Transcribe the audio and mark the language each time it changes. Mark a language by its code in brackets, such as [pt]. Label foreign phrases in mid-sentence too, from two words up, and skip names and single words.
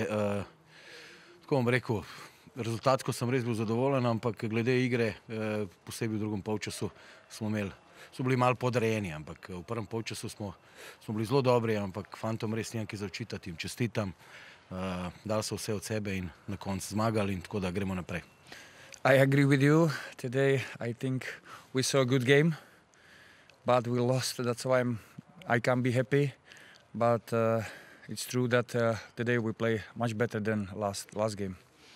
[sl] Tako bom rekel, rezultatsko sem res bil zadovoljen, ampak glede igre, posebej v drugem polčasu, smo bili malo podrejeni, ampak v prvem polčasu smo bili zelo dobri, ampak fantom res nimam kaj za očitati, jim čestitam. Dali so vse od sebe in na koncu zmagali, in tako da gremo naprej. [en] I agree with you. Today I think we saw a good game, but we lost. That's why I can't be happy. But it's true that today we play much better than last game.